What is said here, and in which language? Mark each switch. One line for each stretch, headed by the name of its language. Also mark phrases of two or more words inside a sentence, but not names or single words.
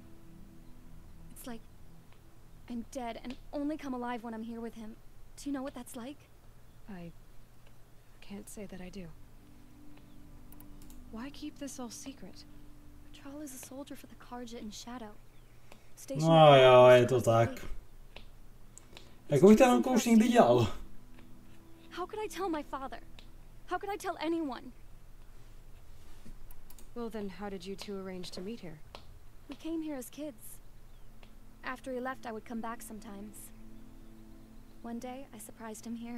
English: It's like I'm dead and only come alive when I'm here with him. Do you know what that's like? I can't say that I do. Why keep this all secret? Patrol is a soldier for the Karja in Shadow.
Czech: No jo, je to tak. Jak bych ten úkol už nikdy dělal?
English: How could I tell my father? How could I tell anyone? Well then, how did you two arrange to meet here? We came here as kids. After he left, I would come back sometimes. One day, I surprised him here.